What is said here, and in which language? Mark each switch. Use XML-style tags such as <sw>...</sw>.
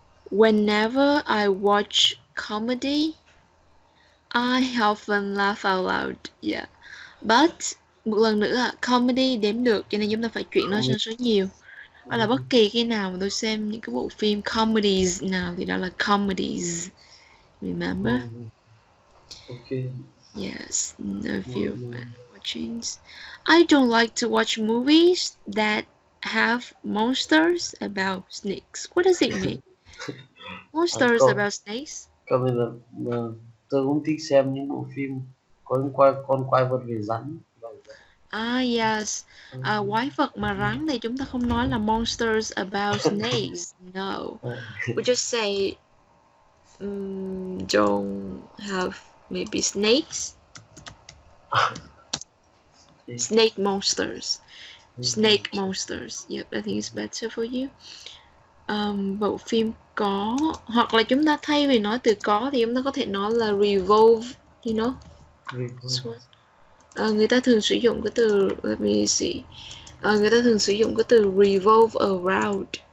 <en>Whenever I watch comedy, I often laugh out loud. Yeah.</en> <vi>But một lần nữa là comedy đếm được, cho nên chúng ta phải chuyển nó sang số nhiều. Đó là bất kỳ khi nào mà tôi xem những cái bộ phim comedies nào thì đó là comedies.</vi> <en>Remember? Okay. Yes. If you watching. I don't like to watch movies that have monsters about snakes. What does it mean? Monsters about snakes?</en> <vi>Câu này là tôi cũng thích xem những bộ phim có liên quan con quái vật về rắn.</vi> <en>Yes.</en> <vi>Quái vật mà rắn thì chúng ta không nói là</vi> <en>monsters about snakes. No. We just say don't have maybe snakes. Snake monsters. Snake monsters. Yep, I think it's better for you.</en> <vi>Bộ phim có, hoặc là chúng ta thay vì nói từ có thì chúng ta có thể nói là</vi> <en>revolve, you know.</en> <vi>Người ta thường sử dụng cái từ,</vi> <en>let me see.</en> <vi>Người ta thường sử dụng cái từ revolve around.</vi>